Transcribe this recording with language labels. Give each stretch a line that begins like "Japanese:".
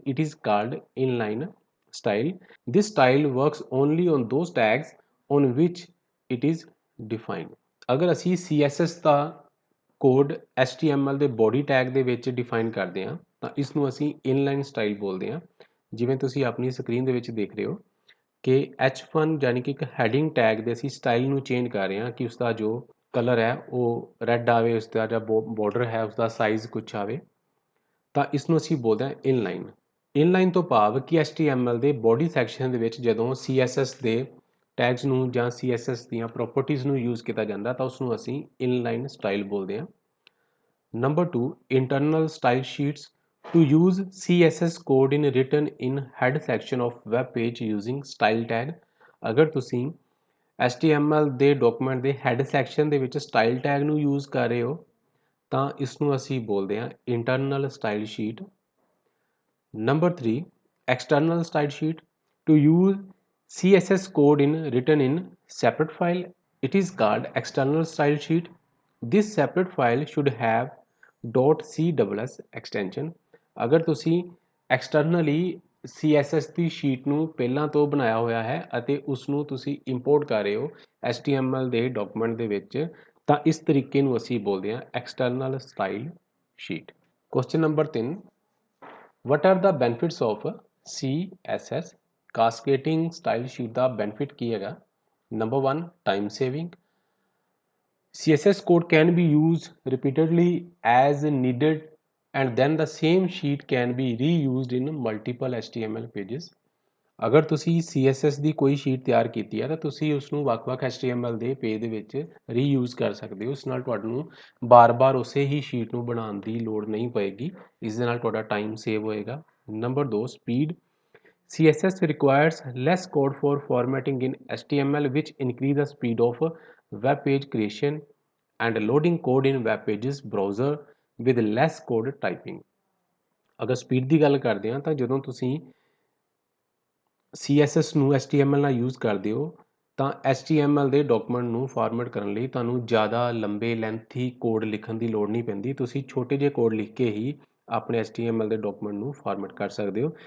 English: It is called inline style. This style works only on those tags on which it is defined।
Punjabi: ਅਗਰ ਅਸੀਂ CSS ਦਾ code HTML ਦੇ body tag ਦੇ ਵਿੱਚ define ਕਰਦੇ ਹਾਂ ਤਾਂ ਇਸ ਨੂੰ ਅਸੀਂ ਇਨਲਾਈਨ ਸਟਾਈਲ ਬੋਲਦੇ ਹਾਂ। ਜਿਵੇਂ ਤੁਸੀਂ ਆਪਣੀ ਸਕਰੀਨ ਦੇ ਵਿੱਚ ਦੇਖ ਰਹੇ ਹੋ ਕਿ H1 ਯਾਨੀ ਕਿ ਇੱਕ ਹੈਡਿੰਗ ਟੈਗ ਦੇ ਅਸੀਂ ਸਟਾਈਲ ਨੂੰ ਚੇਂਜ ਕਰ ਰਹੇ ਹਾਂ ਕਿ ਉਸਦਾ ਜੋ ਕਲਰ ਹੈ ਉਹ ਰੈੱਡ ਆਵੇ, ਉਸਦਾ ਜਿਹੜਾ ਬਾਰਡਰ ਹੈ ਉਸਦਾ ਸਾਈਜ਼ ਕੁਛ ਆਵੇ, ਤਾਂ ਇਸ ਨੂੰ ਅਸੀਂ ਬੋਲਦੇ ਹਾਂ ਇਨਲਾਈਨ। ਇਨਲਾਈਨ ਤੋਂ ਭਾਵ ਕਿ HTML ਦੇ ਬੋਡੀ ਸੈਕਸ਼ਨ ਦੇ ਵਿੱਚ ਜਦੋਂ CSS ਦੇ ਟੈਗਸ ਨੂੰ ਜਾਂ CSS ਦੀਆਂ ਪ੍ਰੋਪਰਟੀਜ਼ ਨੂੰ ਯੂਜ਼ ਕੀਤਾ ਜਾਂਦਾ ਤਾਂ ਉਸ ਨੂੰ ਅਸੀਂ ਇਨਲਾਈਨ ਸਟਾਈਲ ਬੋਲਦੇ ਹਾਂ।
English: Number 2, internal style sheets. To use CSS code in written in head section of web page using style tag।
Punjabi: ਅਗਰ ਤੁਸੀਂ HTML ਦੇ ਡਾਕੂਮੈਂਟ ਦੇ ਹੈਡ ਸੈਕਸ਼ਨ ਦੇ ਵਿੱਚ ਸਟਾਈਲ ਟੈਗ ਨੂੰ ਯੂਜ਼ ਕਰ ਰਹੇ ਹੋ ਤਾਂ ਇਸ ਨੂੰ ਅਸੀਂ ਬੋਲਦੇ ਹਾਂ internal style sheet.
English: Number 3, external style sheet। To use CSS code in written in separate file, it is called external style sheet। This separate file should have .css extension।
Punjabi: ਅਗਰ ਤੁਸੀਂ externally CSS ਦੀ sheet ਨੂੰ ਪਹਿਲਾਂ ਤੋਂ ਬਣਾਇਆ ਹੋਇਆ ਹੈ ਅਤੇ ਉਸ ਨੂੰ ਤੁਸੀਂ ਇੰਪੋਰਟ ਕਰ ਰਹੇ ਹੋ HTML ਦੇ ਡਾਕੂਮੈਂਟ ਦੇ ਵਿੱਚ ਤਾਂ ਇਸ ਤਰੀਕੇ ਨੂੰ ਅਸੀਂ ਬੋਲਦੇ ਹਾਂ external style sheet।
English: Question number 3, what are the benefits of CSS cascading style sheet?
Punjabi: ਦਾ benefit ਕੀ ਹੈਗਾ?
English: Number 1, time saving। CSS code can be used repeatedly as needed and then the same sheet can be reused in multiple HTML pages।
Punjabi: ਅਗਰ ਤੁਸੀਂ CSS ਦੀ ਕੋਈ sheet ਤਿਆਰ ਕੀਤੀ ਹੈ ਤਾਂ ਤੁਸੀਂ ਉਸ ਨੂੰ ਵੱਖ-ਵੱਖ HTML ਦੇ ਪੇਜ ਦੇ ਵਿੱਚ ਰੀਯੂਜ਼ ਕਰ ਸਕਦੇ ਹੋ। ਇਸ ਨਾਲ ਤੁਹਾਨੂੰ ਬਾਰ-ਬਾਰ ਉਸੇ ਹੀ ਸ਼ੀਟ ਨੂੰ ਬਣਾਉਣ ਦੀ ਲੋੜ ਨਹੀਂ ਪਏਗੀ। ਇਸ ਦੇ ਨਾਲ ਤੁਹਾਡਾ ਟਾਈਮ ਸੇਵ ਹੋਏਗਾ। Number 2, speed.
English: CSS requires less code for formatting in HTML which increase the speed of web page creation and loading code in web pages browser with less code typing।
Punjabi: ਅਗਰ speed ਦੀ ਗੱਲ ਕਰਦੇ ਹਾਂ ਤਾਂ ਜਦੋਂ ਤੁਸੀਂ CSS ਨੂੰ HTML ਨਾਲ use ਕਰਦੇ ਹੋ ਤਾਂ HTML ਦੇ ਡਾਕੂਮੈਂਟ ਨੂੰ ਫਾਰਮੈਟ ਕਰਨ ਲਈ ਤੁਹਾਨੂੰ ਜ਼ਿਆਦਾ ਲੰਬੇ ਲੈਂਥੀ ਕੋਡ ਲਿਖਣ ਦੀ ਲੋੜ ਨਹੀਂ ਪੈਂਦੀ। ਤੁਸੀਂ ਛੋਟੇ ਜਿਹੇ ਕੋਡ ਲਿਖ ਕੇ ਹੀ ਆਪਣੇ HTML ਦੇ ਡਾਕੂਮੈਂਟ ਨੂੰ ਫਾਰਮੈਟ ਕਰ ਸਕਦੇ ਹੋ।